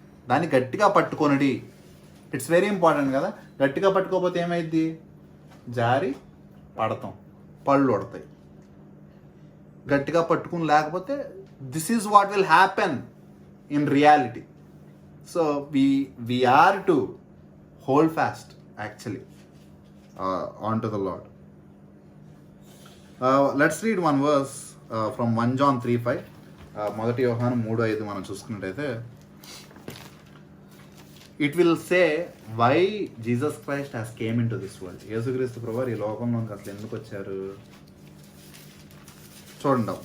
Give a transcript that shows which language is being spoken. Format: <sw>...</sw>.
<te>దాన్ని గట్టిగా పట్టుకొనిడి.</te> <en>it's very important</en> <te>కదా. గట్టిగా పట్టుకోకపోతే ఏమైద్ది? జారి పడతాం, పళ్ళు పడతాయి. గట్టిగా పట్టుకుని లేకపోతే</te> <en>This is what will happen in reality. So we are to hold fast actually onto the Lord. Let's read one verse from 1 John 3:5.</en> <te>మొదటి యోహాను 3:5 మనం చూసుకున్నట్టయితే,</te> <en>It will say why Jesus Christ has came in to this world.</en> <te>యేసుక్రీస్తు ప్రభువారు ఈ లోకంలోకి అసలు ఎందుకు వచ్చారు చూడండి.</te>